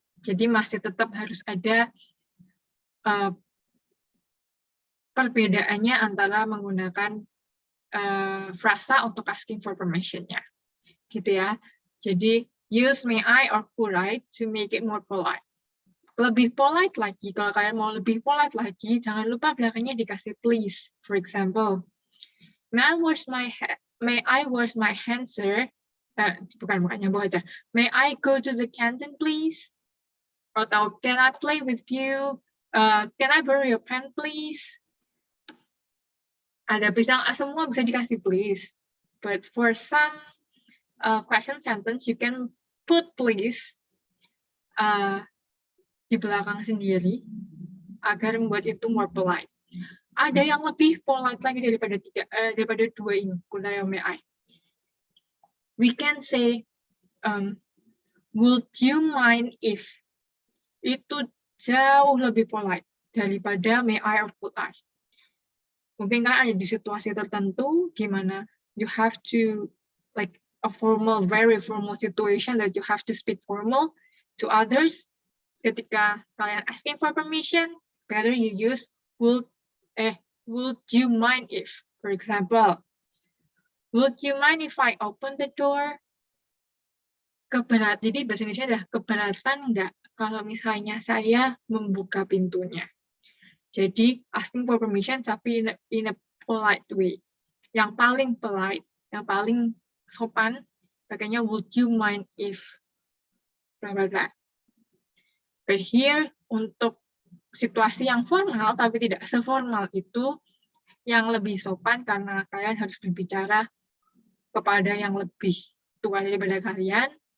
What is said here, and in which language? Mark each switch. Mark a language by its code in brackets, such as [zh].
[id] Jadi masih tetap harus ada perbedaannya antara menggunakan frasa untuk asking for permission-nya. Gitu ya. Jadi [en] use may I or could I to make it more polite. [id] Lebih polite lagi, kalau kalian mau lebih polite lagi, jangan lupa belakangnya dikasih please. [en] For example, may I wash my hands, sir? [id] Bukannya bawa aja. [en] May I go to the canteen, please? [id] Atau [en] can I play with you? Can I borrow your pen, please? [id] Ada semua bisa dikasih please. [en] But for some question sentence, you can put please [id] di belakang sendiri agar membuat itu [en] more polite. [id] Ada yang lebih polite lagi daripada dua ini, [en] could I or may I. We can say, would you mind if? [id] Itu jauh lebih polite daripada [en] may I or could I. [id] Mungkin kan ada di situasi tertentu di mana [en] you have to, like a formal, very formal situation that you have to speak formal to others. [id] Ketika kalian [en] asking for permission, better you use would you mind if, for example, would you mind if I open the door? [id] Jadi bahasa Indonesia adalah keberatan nggak kalau misalnya saya membuka pintunya. Jadi [en] asking for permission [id] tapi [en] in a polite way. [id] Yang paling polite, yang paling sopan, pakainya [en] would you mind if blah blah [id] blah. [en] But here [id] untuk situasi yang formal tapi tidak seformal itu yang lebih sopan karena kalian harus berbicara kepada yang lebih tua daripada kalian.